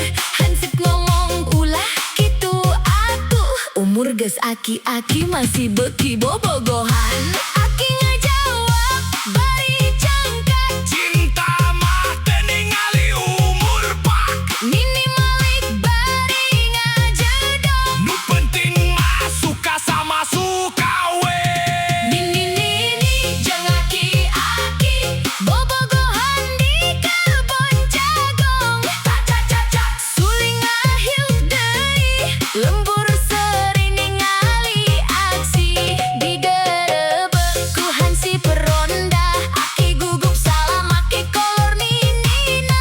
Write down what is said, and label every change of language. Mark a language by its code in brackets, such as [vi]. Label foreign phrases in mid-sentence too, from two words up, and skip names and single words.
[su] Hansip ngomong ulah kitu atuh, umur geus aki-aki masih beuki bobogohan. Aki ngajawab bari cangkat, Cinta mah teu ningali umur pak. Nini malik bari ngajedog. Nu penting mah [id] suka sama suka [su] we. Nini jeung aki-aki bobogohan di kebon jagong. Cacat suling ngahiuk deui, lembur seuri ningali aksi. Digerebek ku hansip ronda, aki gugup salah make kolor ninina.